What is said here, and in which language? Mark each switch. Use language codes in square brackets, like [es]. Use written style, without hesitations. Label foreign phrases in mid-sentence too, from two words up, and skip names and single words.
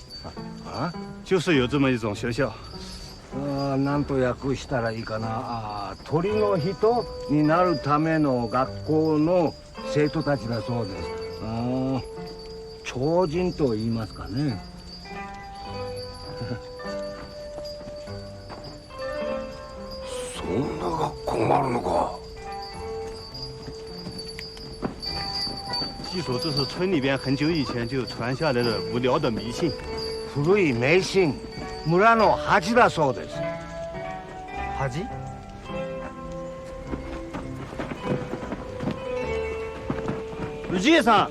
[zh] 就是有这么一种学校。 [ja] なんと訳したらいいかな。鳥の人になるための学校の生徒たちだそうです。超人と言いますかね。そんな学校があるのか。 [zh] 据说这是村里边很久以前就传下来的无聊的迷信。 [ja] 古い迷信、村の恥だそうです。恥？氏家さん、